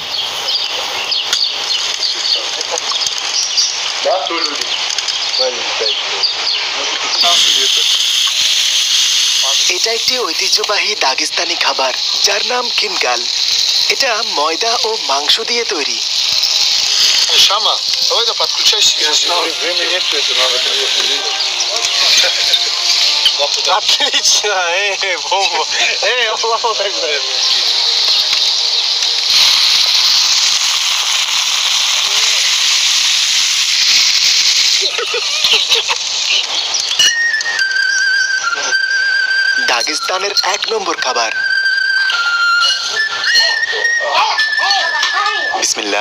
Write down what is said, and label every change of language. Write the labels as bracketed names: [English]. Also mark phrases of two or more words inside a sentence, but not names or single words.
[Bangla] এটা একটি ঐতিহ্যবাহী দাগেস্তানি খাবার যার নাম খিনকাল। এটা ময়দা ও মাংস দিয়ে তৈরি। [Russian] Шама, давай да подключайся. Отлично, бомба. [Arabic] الله أكبر. [Bangla] দাগেস্তানের 1 নম্বর খাবার। বিসমিল্লাহ।